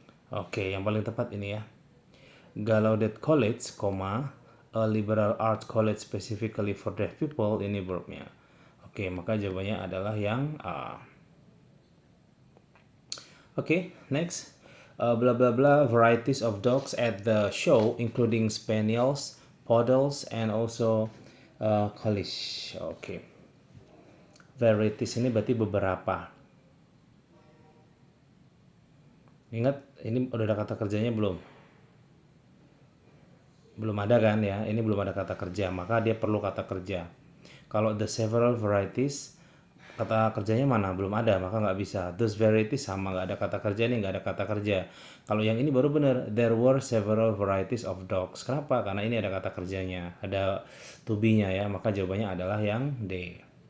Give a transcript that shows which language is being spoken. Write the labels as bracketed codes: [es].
[id] Oke, yang paling tepat ini ya. [en] Gallaudet College, a liberal arts college specifically for deaf people, [id] ini verbnya. Oke, maka jawabannya adalah yang A. Oke, next. [en] Blah blah blah varieties of dogs at the show including spaniels, poodles, and also collies. [id] Oke. Varieties ini berarti beberapa. Ingat, ini udah ada kata kerjanya belum? Belum ada kan ya? Ini belum ada kata kerja, maka dia perlu kata kerja. Kalau the several varieties, kata kerjanya mana? Belum ada, maka nggak bisa. Those varieties sama, nggak ada kata kerja nih, nggak ada kata kerja. Kalau yang ini baru benar. [en] There were several varieties of dogs. [id] Kenapa? Karena ini ada kata kerjanya, ada to be-nya ya. Maka jawabannya adalah yang D.